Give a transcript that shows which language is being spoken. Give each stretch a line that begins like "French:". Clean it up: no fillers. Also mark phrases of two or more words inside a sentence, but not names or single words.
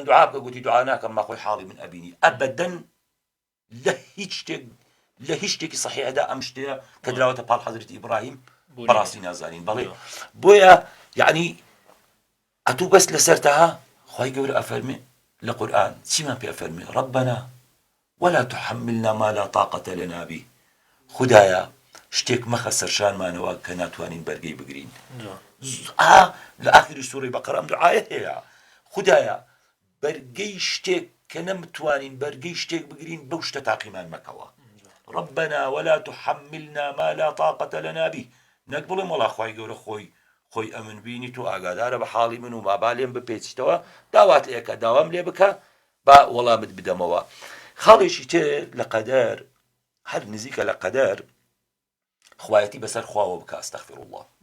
Central Kurdish: دوعا بکە گوتی دوعا ناکەم ما خۆی حاڵی من ئەبینی ئەبەدەن لە هیچ شتێکی صحیحەدا ئەم شتەیە کە دراوەتە پاڵ حەزرەتی ئیبراهیم بەڕاستی نازانین بەڵێ بۆیە یعنی ئەتوو بەس لەسەرتەها خوای گەورە ئەفەرمێ لە قورئان چیمان پێ ئەفەرمێ
Arabic: ربنا ولا تحملنا ما لا طاقة لنا به
Central Kurdish: خدایە شتێک مەخە سەرشانمانەوە کە ناتوانین بەرگەی بگرین لە ئاخری سوورەی بەقەرە ئەم دوعایە هەیە خدایە بەرگەی شتێک کە نەمتوانین بەرگەی شتێک بگرین بەو شتە تاقیمان مەکەوە
Arabic: ربنا ولا تحملنا ما لا طاقة لنا به
Central Kurdish: نەک بڵێم وەڵا خوای گەورە خۆی ئەمن بینی تو ئاگادارە بە حاڵی من و بابا لێم بپێچیتەوە داوات لێکە داوام لێ بکە با وەڵامت بدەمەوە خاڵێکی تر لە قەدەر هەر نزیکە لە قەدەر خوایەتی بەسەر خواوە بکە
Arabic: ئەستەغفر الله